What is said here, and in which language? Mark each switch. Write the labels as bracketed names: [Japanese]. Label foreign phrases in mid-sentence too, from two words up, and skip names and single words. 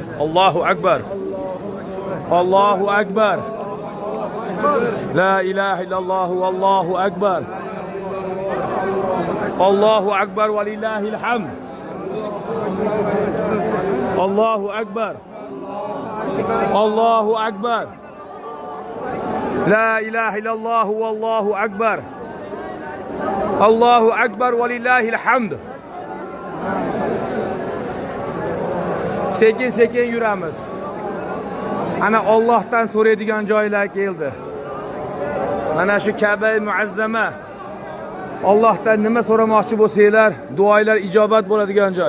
[Arabic] الله أكبر الله أكبر لا إله إلا الله والله أكبر الله أكبر ولله الحمد. الله أكبر الله أكبر لا إله إلا الله والله أكبر الله أكبر ولله الحمد. [Uzbek] Sekin sekin yuramiz. Ana Allohdan so'raydigan joylar keldi. Mana shu Ka'ba-i Muazzama. Allohdan nima so'ramoqchi bo'lsanglar, duolar ijobat bo'ladigan joy.